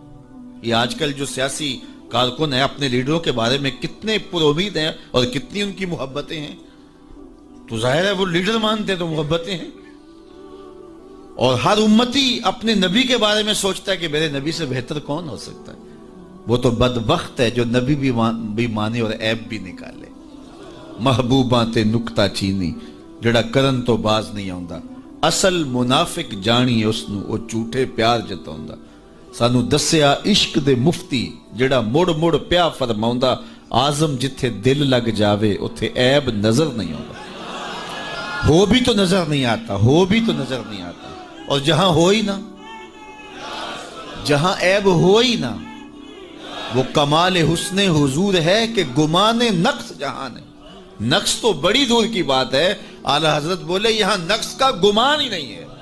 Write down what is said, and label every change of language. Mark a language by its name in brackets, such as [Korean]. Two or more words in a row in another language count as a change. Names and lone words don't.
[Urdu] یہ آج کل جو سیاسی کارکن ہیں اپنے لیڈروں کے بارے میں کتنے پر امید ہیں اور کتنی ان کی محبتیں ہیں، تو ظاہر ہے وہ لیڈر مانتے ہیں تو محبتیں ہیں۔ اور ہر امتی اپنے نبی کے بارے میں سوچتا ہے کہ میرے نبی سے بہتر کون ہو سکتا ہے۔ وہ تو بدبخت ہے جو نبی بھی مانے اور عیب بھی نکالے۔ [Punjabi] محبوباں تے نکتہ چینی جڑا کرن تو باز نہیں آؤندا، اصل منافق جانی اس نو او جھوٹے پیار جتاؤندا۔ سانو دسیا عشق دے مفتی جڑا مڑ مڑ پیا فرماؤندا، آزم جتھے دل لگ جاوے اتھے عیب نظر نہیں آؤندا۔ [Urdu] ہو بھی تو نظر نہیں آتا، ہو بھی تو نظر نہیں آتا، اور جہاں ہو ہی نہ، جہاں عیب ہو ہی نہ، وہ کمال حسن حضور ہے کہ گمان نقص جہاں ہے۔ نقص تو بڑی دور کی بات ہے، اعلیٰ حضرت بولے یہاں نقص کا گمان ہی نہیں ہے۔